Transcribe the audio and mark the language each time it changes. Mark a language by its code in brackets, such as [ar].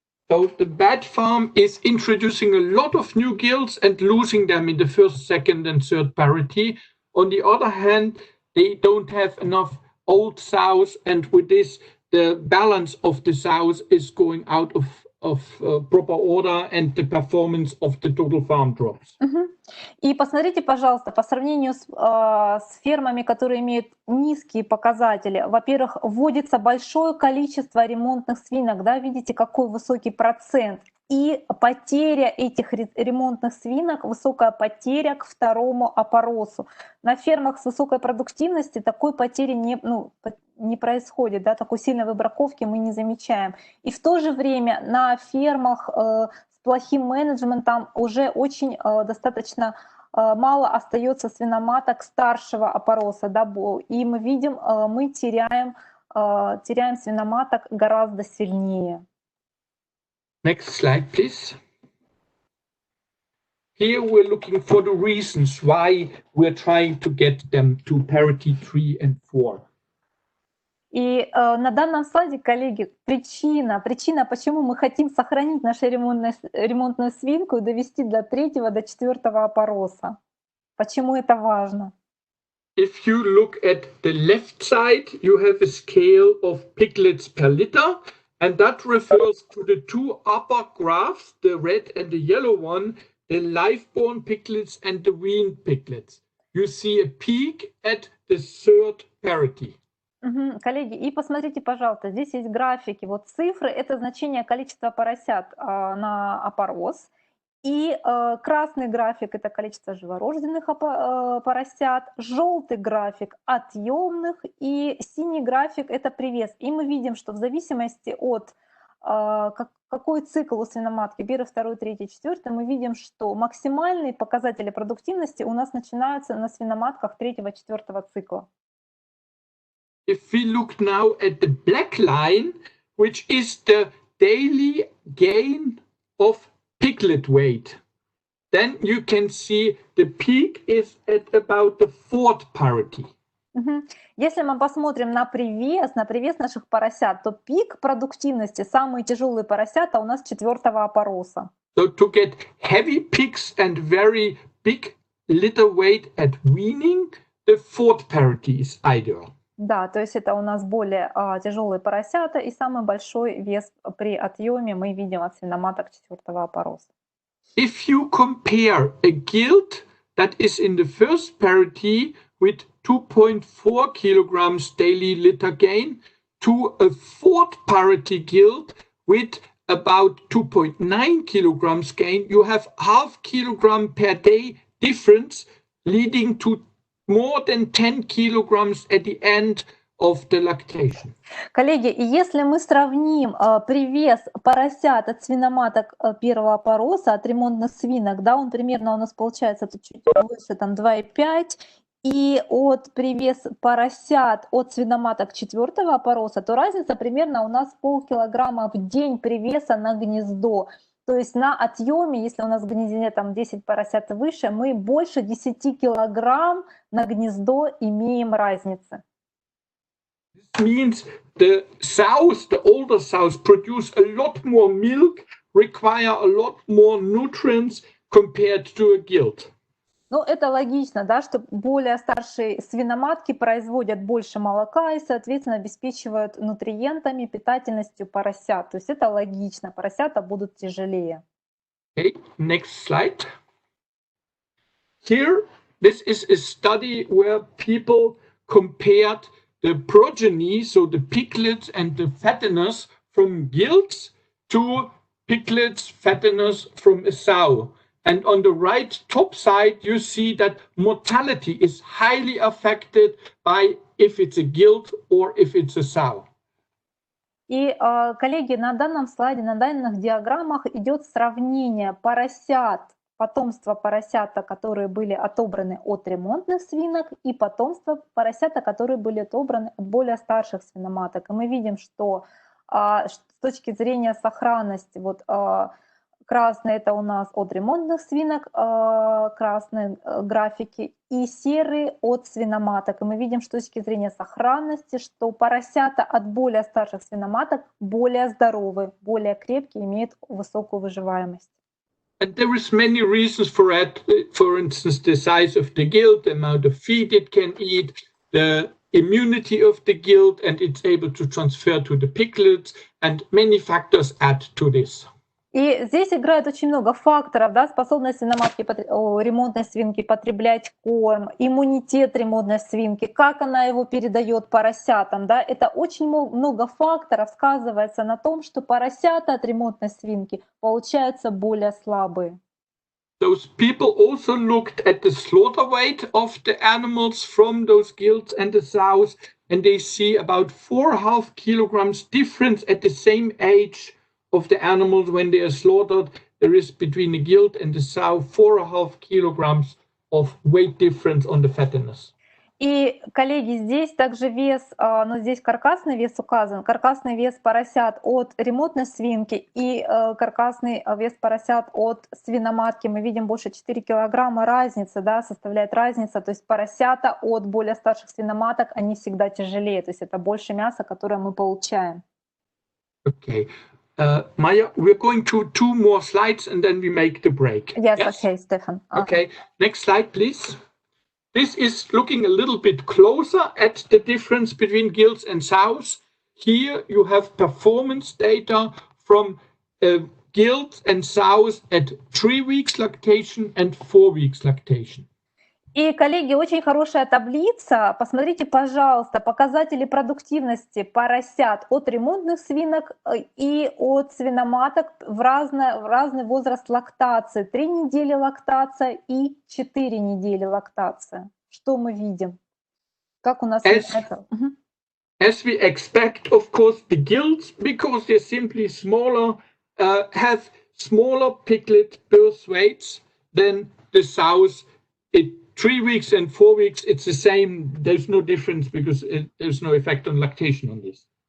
[en] So the bad farm is introducing a lot of new gilts and losing them in the first, second, and third parity. On the other hand, they don't have enough old sows, and with this, the balance of the sows is going out of proper order, and the performance of the total farm drops. [ru] И посмотрите, пожалуйста, по сравнению с фермами, которые имеют низкие показатели, во-первых, вводится большое количество ремонтных свинок, да, видите, какой высокий процент, и потеря этих ремонтных свинок, высокая потеря к второму опоросу. На фермах с высокой продуктивностью такой потери не происходит, да, такой сильной выбраковки мы не замечаем. И в то же время на фермах с плохим менеджментом уже очень достаточно мало остается свиноматок старшего опороса, да, и мы видим, мы теряем свиноматок гораздо сильнее. [en] Next slide, please. Here we're looking for the reasons why we're trying to get them to parity 3 and 4. [ru] И на данном слайде, коллеги, причина, почему мы хотим сохранить нашу ремонтную свинку и довести до 3-го, до 4-го опороса. Почему это важно? [en] If you look at the left side, you have a scale of piglets per litter, and that refers to the two upper graphs, the red and the yellow one, the live-born piglets and the weaned piglets. You see a peak at the 3rd parity. [ru] Коллеги, и посмотрите, пожалуйста, здесь есть графики. Вот цифры — это значение количества поросят на опорос. И красный график — это количество живорожденных поросят, желтый график — отъемных, и синий график — это привес. И мы видим, что в зависимости от какой цикл у свиноматки, 1, 2, 3, 4, мы видим, что максимальные показатели продуктивности у нас начинаются на свиноматках 3-4 цикла. [en] If we look now at the black line, which is the daily gain of piglet weight, then you can see the peak is at about the 4th parity. [ru] Если мы посмотрим на привес наших поросят, то пик продуктивности, самые тяжелые поросята у нас 4-го опороса. [en] So to get heavy pigs and very big litter weight at weaning, the 4th parity is ideal. [ru] Да, то есть это у нас более тяжелые поросята, и самый большой вес при отъеме мы видим от свиноматок 4-го опороса. [en] If you compare a gilt that is in the 1st parity with 2.4 kilograms daily litter gain to a 4th parity gilt with about 2.9 kilograms gain, you have half kilogram per day difference, leading to more than 10 kilograms at the end of the lactation. [ru] Коллеги, и если мы сравним привес поросят от свиноматок первого опороса, от ремонтных свинок, да, он примерно у нас получается тут чуть выше, там 2,5, и от привес поросят от свиноматок четвертого опороса, то разница примерно у нас полкилограмма в день привеса на гнездо. То есть на отъеме, если у нас в гнезде там 10 поросят и выше, мы больше 10 килограмм на гнездо имеем разницы. [en] This means the sows, the older sows, produce a lot more milk, require a lot more nutrients compared to a gilt. [ru] Ну, это логично, да, что более старшие свиноматки производят больше молока и, соответственно, обеспечивают нутриентами, питательностью поросят. То есть это логично, поросята будут тяжелее. [en] Okay, next slide. Here, this is a study where people compared the progeny, so the piglets and the fatteners from gilts to piglets, fatteners from a sow. And on the right top side, you see that mortality is highly affected by if it's a gilt or if it's a sow. [ru] И, коллеги, на данном слайде, на данных диаграммах идет сравнение поросят, потомства поросята, которые были отобраны от ремонтных свинок, и потомства поросята, которые были отобраны от более старших свиноматок. И мы видим, что с точки зрения сохранности, вот красные это у нас от ремонтных свинок, красные графики, и серые от свиноматок. И мы видим, что с точки зрения сохранности, что поросята от более старших свиноматок более здоровы, более крепкие, имеют высокую выживаемость. [en] And there is many reasons for it. For instance, the size of the gilt, the amount of feed it can eat, the immunity of the gilt, and it's able to transfer to the piglets, and many factors add to this. [ru] И здесь играет очень много факторов, да, способность свиноматки, ремонтной свинки потреблять корм, иммунитет ремонтной свинки, как она его передает поросятам, да, это очень много факторов сказывается на том, что поросята от ремонтной свинки получаются более слабые. [en] Those people also looked at the slaughter weight of the animals from those gilts and the sows, and they see about 4.5 kilograms difference at the same age of the animals when they are slaughtered. There is between the gilt and the sow 4.5 kilograms of weight difference on the fatness. [ru] И, коллеги, здесь также вес, но здесь каркасный вес указан, каркасный вес поросят от ремонтной свинки и каркасный вес поросят от свиноматки. Мы видим больше 4 килограмма разницы, да, составляет разница. То есть поросята от более старших свиноматок, они всегда тяжелее. То есть это больше мяса, которое мы получаем. [en] Okay. Майя, we're going to 2 more slides and then we make the break. Yes, okay, Stefan. Okay, next slide, please. This is looking a little bit closer at the difference between gilts and sows. Here you have performance data from gilts and sows at 3 weeks lactation and 4 weeks lactation. [ru] И, коллеги, очень хорошая таблица. Посмотрите, пожалуйста, показатели продуктивности поросят от ремонтных свинок и от свиноматок в разный возраст лактации. 3 недели лактация и 4 недели лактация. Что мы видим? Как у нас это? [en] As we expect, of course, the gilts, because they're simply smaller, have smaller piglet birth weights than the sows. 3 weeks and 4 weeks, it's the same. There's no difference because there's no effect on lactation on this.